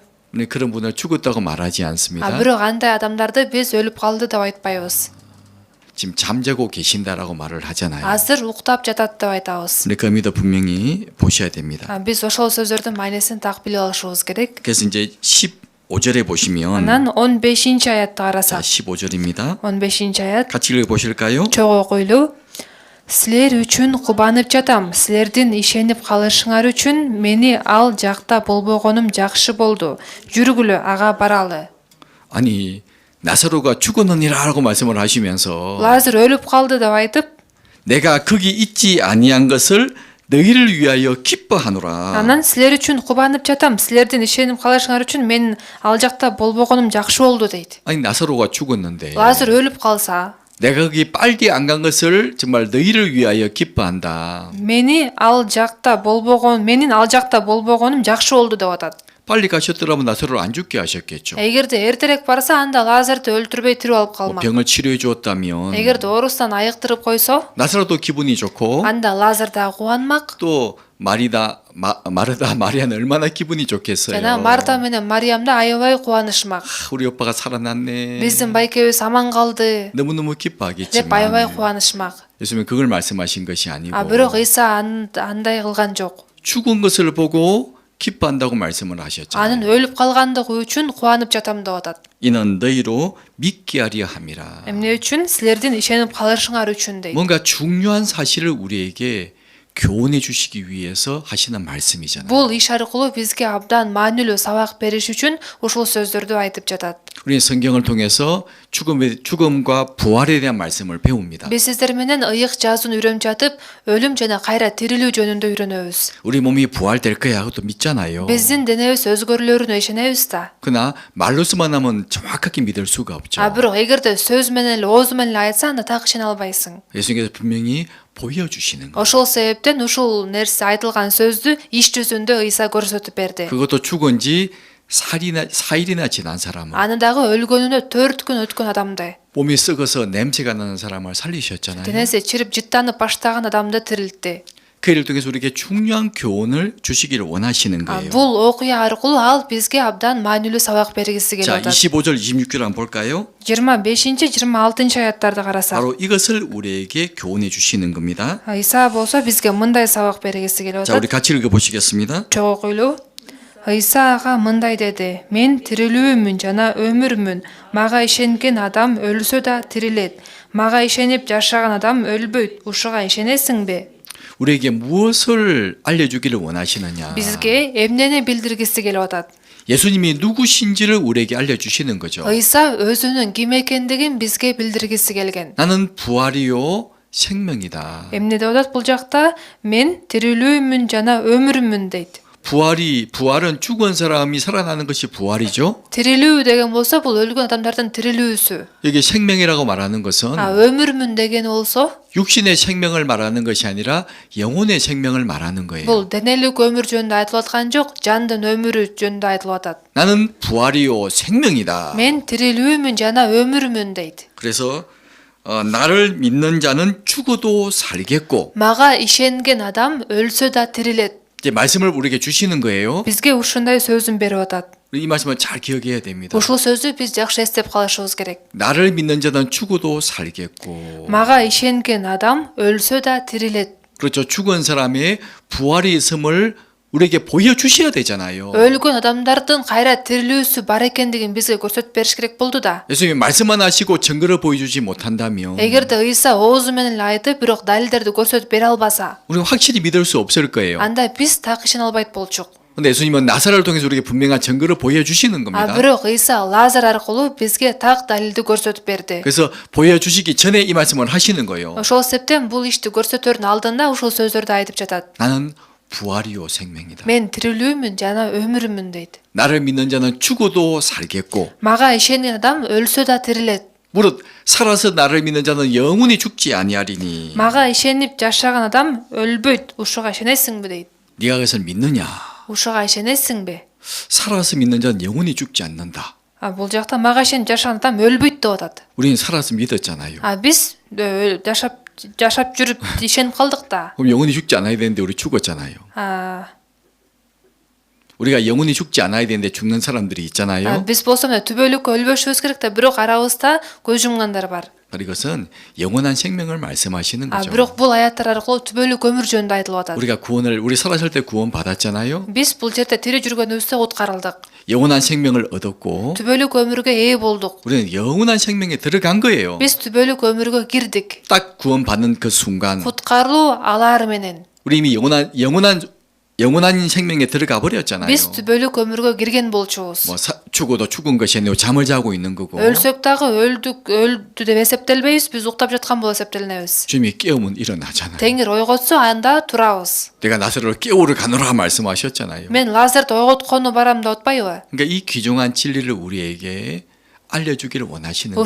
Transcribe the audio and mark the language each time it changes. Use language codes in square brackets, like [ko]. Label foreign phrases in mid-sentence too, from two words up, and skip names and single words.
[ko] 우리 그런 분을 죽었다고 말하지 않습니다. [ky] бирок андай адамдарды биз өлүп калды деп айтпайбыз. [ko] 지금 잠자고 계신다라고 말을 하잖아요. [ky] азыр уктап жатат деп айтабыз. [ko] 근데 그 의미도 분명히 보셔야 됩니다. [ky] биз ошол сөздөрдүн маанисин так билип алышыбыз керек. [ko] 그래서 이제 15절에 보시면 [ky] анан 15 аятты [ko] 자, [ky] карасак, [ko] 15절입니다. [ky] 15 аят [ko] 같이 읽어보실까요? [ky] чогуу окуйлу. Силер үчүн кубанып жатам. Силердин ишенип калышыңар үчүн мени ал жакта болбогонум жакшы болду. жүргүлө, ага баралы. [ko] 아니 나사로가 죽었느니라라고 말씀을 하시면서 [ky] Лазарь өлүп калды деп айтып, [ko] 내가 거기 있지 아니한 것을 너희를 위하여 기뻐하노라. [ky] анан силер үчүн кубанып жатам. Силердин ишенип калышыңар үчүн менин ал жакта болбогонум жакшы болду дейт. [ko] 아니 나사로가 죽었는데 [ky] Лазарь өлүп калса, [ko] 내가 거기 빨리 안 간 것을 정말 너희를 위하여 기뻐한다. [ky] менин ал жакта болбогонум жакшы болду деп атат. [ko] 빨리 가셨더라면 나사로를 안 죽게 하셨겠죠. [ky] эгерде эртерээк барса, анда Лазарьды өлтүрбөй тирүү алып [ko] 뭐 [ky] калмак. [ko] 병을 치료해 주었다면 [ky] эгерде оорусунан айыктырып койсо, [ko] 나사로도 기분이 좋고 [ky] анда Лазарь да кубанмак. [ko] 또 마르다 마리아는 얼마나 기분이 좋겠어요. [ky] жана Марта менен Мариямда аябай кубанышмак. [ko] 우리 오빠가 살아났네. [ky] Биздин байкебиз аман калды [ko] 너무너무 [ky] деп аябай [ko] 기뻐하겠지만 [ky] кубанышмак. [ko] 예수님은 그걸 말씀하신 것이 아니고 [ky] Бирок Ыйса андай кылган жок. [ko] 죽은 것을 보고 기뻐한다고 말씀을 하셨잖아요. [ky] Анын өлүп калгандыгы үчүн кубанып жатам деп атат. [ko] 이는 너희로 믿게 하려 함이라. [ky] Эмне үчүн? Силердин ишенип калышыңар үчүн дейт. [ko] 뭔가 중요한 사실을 우리에게 교훈해 주시기 위해서 하시는 말씀이잖아요. [ky] Бул иш аркылуу бизге абдан маанилүү сабак бериш үчүн ушул сөздөрдү айтып жатат. [ko] 우리는 성경을 통해서 죽음과 부활에 대한 말씀을 배웁니다. [ky] Биз сиздер менен ыйык жазуун үйрөнүп жатып, өлүм жана кайра тирилүү жөнүндө үйрөнөбүз. [ko] 우리 몸이 부활될 거야 하고 또 믿잖아요. [ky] Биздин денебиз өзгөрүлөрүнө ишенебиз да. [ko] 그러나 말로서만 하면 정확하게 믿을 수가 없죠. [ky] Бирок эгерде сөз менен эле ооз менен эле айтсаң анда так ишене албайсың. [ko] 예수님께서 분명히 보여주시는 거예요. [ky] Ошол себептен ушул нерсе айтылган сөздү иш жүзүндө Ыйса көрсөтүп берди. [ko] 그것도 죽은 지 4일이나 지난 사람은 [ky] Аны дагы өлгөнүнө 4 күн өткөн адамды. [ko] 몸이 썩어서 냄새가 나는 사람을 살리셨잖아요. [ky] Денеси чирип жыттанып баштаган адамды тирилтти. [ko] 그 일을 통해서 우리에게 중요한 교훈을 주시기를 원하시는 거예요. [ky] Бул окуя аркылуу ал бизге абдан маанилүү сабак бергиси келип [ko] 자, [ky] атат. [ko] 25절 26절 한번 볼까요? [ky] 25-26 аяттарды карасак, [ko] 바로 이것을 우리에게 교훈해 주시는 겁니다. [ky] Ыйса болсо бизге мындай сабак бергиси келип [ko] 자, 우리 [ky] атат. [ko] 같이 읽어 보시겠습니다. [ky] Чогуу окуйлуу. Ыйса ага мындай деди: "Мен тирилүүмүн жана өмүрмүн. Мага ишенген адам өлсө да тирилет. Мага ишенип жашаган адам өлбөйт. Ушуга ишенесиңби?" [ko] 우리에게 무엇을 알려주기를 원하시느냐? [ky] Бизге эмнени билдиргиси келип атат? [ko] 예수님이 누구신지를 우리에게 알려주시는 거죠. [ky] Ыйса өзүнүн ким экендигин бизге билдиргиси келген. [ko] 나는 부활이요 생명이다. [ky] Эмне деп атат бул жакта? Мен тирилүүмүн жана өмүрмүн дейт. [ko] 부활은 죽은 사람이 살아나는 것이 부활이죠. [ky] Тирилүү деген болсо бул өлгөн адамдардын тирилүүсү. [ko] 여기 생명이라고 말하는 것은 [ky] өмүрмүн деген болсо [ko] 육신의 생명을 말하는 것이 아니라 영혼의 생명을 말하는 거예요. [ky] бул денелик өмүр жөнүндө айтылып аткан жок, жандын өмүрү жөнүндө айтылып атат. [ko] 나는 부활이요 생명이다. [ky] Мен тирилүүмүн жана өмүрмүн дейт. [ko] 그래서 나를 믿는 자는 죽어도 살겠고 [ky] Мага ишенген адам өлсө да тирилет. [ko] 이제 말씀을 우리에게 주시는 거예요. [ky] Бизге ушундай сөзүн берип атат. [ko] 이 말씀을 잘 기억해야 됩니다. [ky] Ушул сөздү биз жакшы эстеп калышыбыз керек. [ko] 나를 믿는 자는 죽어도 살겠고 [ky] Мага ишенген адам өлсө да тирилет. [ko] 그렇죠. 죽은 사람의 부활이 있음을 우리에게 보여주셔야 되잖아요. [ky] Өлгөн адамдардын кайра тирилүүсү бар экендигин бизге көрсөтүп бериш керек болду да. [ko] 예수님이 말씀만 하시고 증거를 보여주지 못한다면 [ky] Эгерде Ыйса оозу менен эле айтып, бирок далилдерди көрсөтүп бере албаса, [ko] 우리가 확실히 믿을 수 없을 거예요. [ky] анда биз так ишене албайт болчук. [ko] 근데 예수님은 나사로를 통해서 우리에게 분명한 증거를 보여주시는 겁니다. [ky] Бирок Ыйса Лазар аркылуу бизге так далилди көрсөтүп берди. [ko] 그래서 보여주시기 전에 이 말씀을 하시는 거예요. [ky] Ошол себептен бул ишти көрсөтөрдүн алдында ушул сөздөрдү айтып жатат. [ko] 나는 부활이요 생명이다. [ky] Мен тирилүүмүн жана өмүрмүн дейт. [ko] 나를 믿는 자는 죽어도 살겠고 [ky] Мага ишенген адам өлсө да тирилет. [ko] 무릇 살아서 나를 믿는 자는 영원히 죽지 아니하리니 [ky] Мага ишенип жашаган адам өлбөйт. Ушуга ишенесиңби дейт. [ko] 네가 그것을 믿느냐? [ky] Ушуга ишенесиңби? [ko] 살아서 믿는 자는 영원히 죽지 않는다. [ky] Бул жакта мага ишенип жашаган адам өлбөйт деп атат. [ko] 우리는 살아서 믿었잖아요. [ky] Биз жашап жүрүп ишенип калдык да. [ko] 그럼 영원히 죽지 않아야 되는데 우리 죽었잖아요. 우리가 영원히 죽지 않아야 되는데 죽는 사람들이 있잖아요. [ky] Биз болсо мына түбөлүккө өлбөшүбүз керек да, бирок арабызда көз жумгандар бар. [ko] 이것은 영원한 생명을 말씀하시는 거죠. [ky] Бирок бул аяттар аркылуу түбөлүк өмүр жөнүндө айтылып атат. [ko] 우리 살아살 때 구원 받았잖아요. [ky] Биз бул жерде тири жүргөнүбүздө уткарылдык. [ko] 영원한 생명을 얻었고 [ky] түбөлүк өмүргө ээ болдук. [ko] 우리는 영원한 생명에 들어간 거예요. [ky] Биз түбөлүк өмүргө кирдик. [ko] 딱 구원 받는 그 순간 [ky] Куткарылуу алаары менен. [ko] 우리 이미 영원한 생명에 들어가 버렸잖아요. [ky] Биз түбөлүк өмүргө кирген болчубуз. [ko] 죽어도 죽은 것이 아니고 잠을 자고 있는 거고. [ky] өлсөк дагы өлдү деп эсептелбейбиз, биз уктап жаткан болуп эсептелинебиз. [ko] 주님이 깨우면 일어나잖아요. [ky] Теңир ойготсо анда турабыз. [ko] 내가 나사로를 깨우러 가노라 말씀하셨잖아요. [ky] Мен Лазарды ойготкону барам деп атпайбы? [ko] 그러니까 이 귀중한 진리를 우리에게 알려주기를 원하시는 거예요.